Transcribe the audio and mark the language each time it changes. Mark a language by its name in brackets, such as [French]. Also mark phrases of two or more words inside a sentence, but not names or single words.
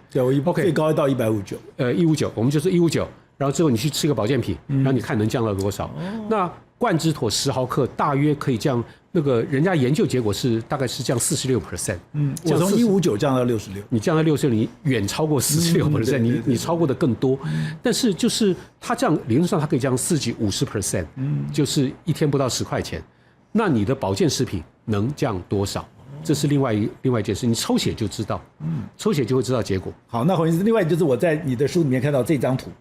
[Chinese] 對，我最高到159，159，我們就是159，然後之後你去吃個保健品，然後你看能降到多少？那冠之妥10毫克大約可以降，那個人家研究結果是大概是降46%。我從159降到66，你降到66，你遠超過46%，你超過的更多。但是就是它這樣理論上它可以降40幾50%，就是一天不到10塊錢。那你的保健食品能降多少？這是另外一件事，你抽血就知道，抽血就會知道結果。好，那洪醫師，另外就是我在你的書裡面看到這張圖，